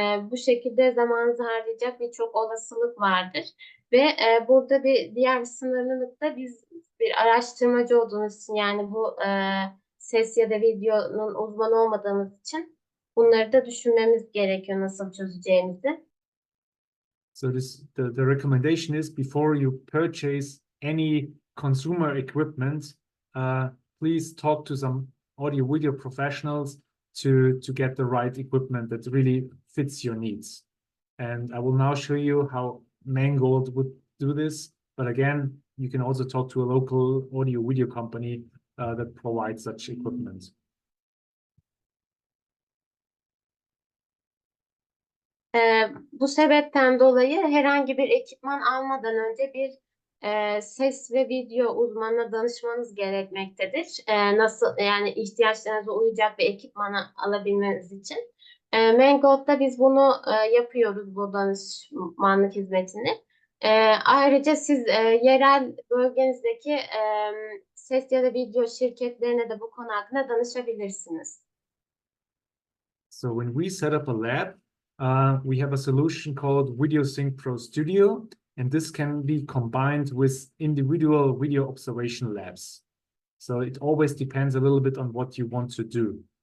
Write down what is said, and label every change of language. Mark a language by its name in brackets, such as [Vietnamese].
[Turkish] Bu şekilde zamanınızı harcayacak birçok olasılık vardır. Ve burada diğer bir sınırlılık da biz bir araştırmacı olduğumuz için, yani bu ses ya da videonun uzmanı olmadığımız için bunları da düşünmemiz gerekiyor nasıl çözeceğimizi. [English] So the recommendation is, before you purchase any consumer equipment, please talk to some audio video professionals to get the right equipment that really fits your needs. And I will now show you how Mangold would do this. But again, you can also talk to a local audio video company that provides such equipment. [Turkish] Bu sebepten dolayı herhangi bir ekipman almadan önce bir ses ve video uzmanına danışmanız gerekmektedir. Nasıl, yani ihtiyaçlarınıza uyacak bir ekipmanı alabilmeniz için. Mangold'da biz bunu yapıyoruz, bu danışmanlık hizmetini. Ayrıca siz yerel bölgenizdeki ses ya da video şirketlerine de bu konu hakkında danışabilirsiniz. [English] So when we set up a lab, we have a solution called VideoSync Pro Studio, and this can be combined with individual video observation labs. So it always depends a little bit on what you want to do.